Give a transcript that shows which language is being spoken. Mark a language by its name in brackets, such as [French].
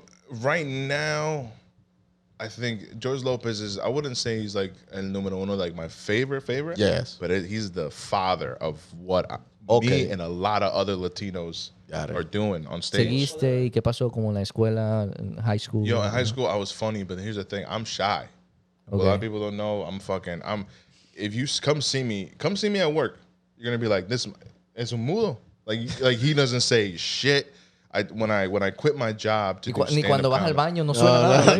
[English] Right now, I think George Lopez is, I wouldn't say he's like [Spanish] el número uno, [English] like my favorite. Yes. But he's the father of what me and a lot of other Latinos are doing on stage. [Spanish] ¿Seguiste? ¿Y qué pasó como en la escuela, en high school? [English] Yo, in high school, I was funny, but here's the thing. I'm shy. Okay. A lot of people don't know. If you come see me at work, you're going to be like, this [Spanish] es un mudo. [English] Like he doesn't say shit. When I quit my job to do stand-up [Spanish] ni cuando vas al [English] comedy. [Spanish] baño no suena nada.